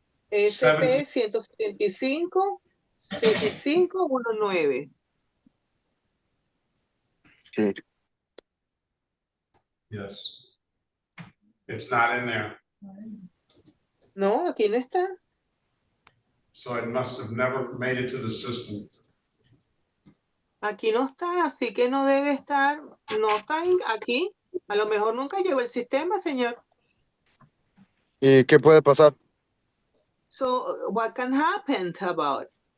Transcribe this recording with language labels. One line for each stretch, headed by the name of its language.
English: SP 175 7519.
Spanish: Sí.
English: Yes. It's not in there.
Spanish: No, aquí no está.
English: So it must have never made it to the system.
Spanish: Aquí no está, así que no debe estar. No está aquí. A lo mejor nunca llegó el sistema, señor. ¿Y qué puede pasar?
English: So, what can happen about it?